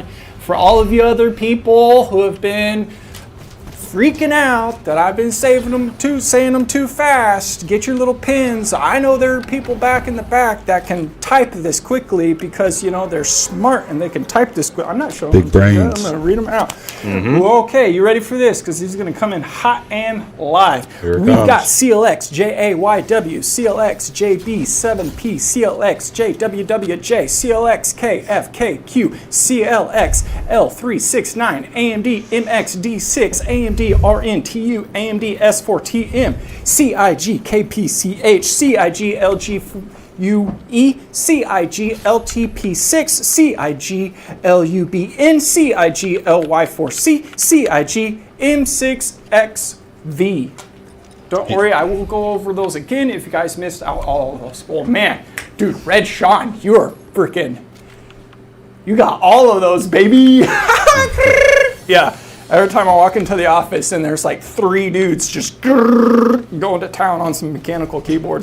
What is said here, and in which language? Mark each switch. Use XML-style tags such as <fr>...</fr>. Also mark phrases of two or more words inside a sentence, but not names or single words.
<en>For all of you other people who have been freaking out that I've been saying them too fast, get your little pins. I know there are people back in the back that can type this quickly because, you know, they're smart and they can type this quick. I'm not showing Big them. brains. I'm going to read them out. Okay, you ready for this? Because these are going to come in hot and live. Here it We've got comes. CLX JAYW, CLX JB7P, CLX JWWJ, CLX KFKQ, CLX L369, AMD MXD6, AMD RNTU, AMD S4TM, CIG KPCH, CIG LGUE, CIG LTP6, CIG LUBN, CIG LY4C, CIG M6XV. Don't worry, I will go over those again if you guys missed out all of those. Oh man, dude, Red Sean, you're freaking, you got all of those, baby. Yeah. Every time I walk into the office and there's like 3 dudes just going to town on some mechanical keyboards.</en>